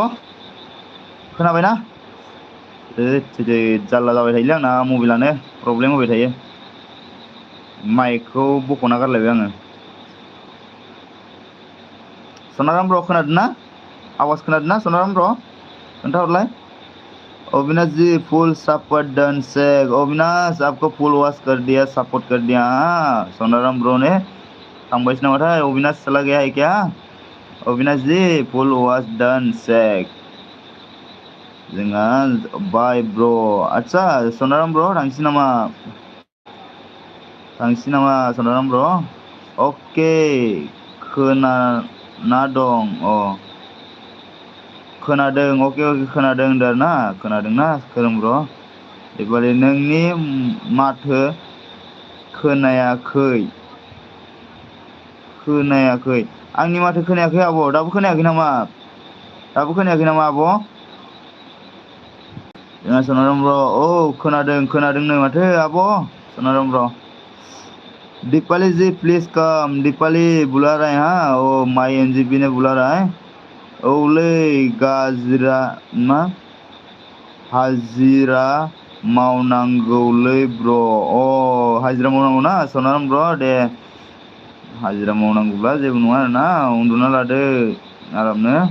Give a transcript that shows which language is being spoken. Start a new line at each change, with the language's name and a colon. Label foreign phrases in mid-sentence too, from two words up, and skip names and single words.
Bodo: खोनाबायना? जारला जाबाय थायोलै आंना मबाइलानो प्रब्लेम होबाय थायो। माइकखौ बख'ना गारलायबाय आङो। सनाराम ब्र खोनादों ना? आवाज खोनादों ना सनाराम ब्र? खोन्थाहरलाय।
English: अविनाश जी full support done check.
Hindi: अविनाश आपको
English: full watch
Hindi: कर दिया, सपोर्ट कर दिया। हाँ सोनाराम ब्रो ने
Bodo: थांबायसो नामाथाय
Hindi: अविनाश चला गया है क्या?
English: अविनाश जी full watch done check.
Bodo: जोंहा बाय ब्र। आच्छा सनाराम ब्र थांसै नामा? थांसै नामा सनाराम ब्र? अके खोनाना दं। खोनादों अके खोनादों होनदों आरोना खोनादोंना खोरोम ब्र? एबारे नोंनि माथो खोनायाखै। खोनायाखै आंनि माथो खोनायाखै आब'? दाबो खोनायाखै नामा? दाबो खोनायाखै नामा आब'? जोंहा सनाराम ब्र खोनादों माथो आब' सनाराम ब्र।
English: दीपाली जी please come.
Hindi: दीपाली बुला रहे हैं हाँ ओ माई एनजीबी ने बुला रहा है।
Bodo: औलै गाजिरा मा हाजिरा मावनांगौलै ब्र। हाजिरा मावनांगौ ना सनाराम ब्र दे। हाजिरा मावनांगौब्ला जेबो नङा आरोना उन्दुना लादो आरामनो।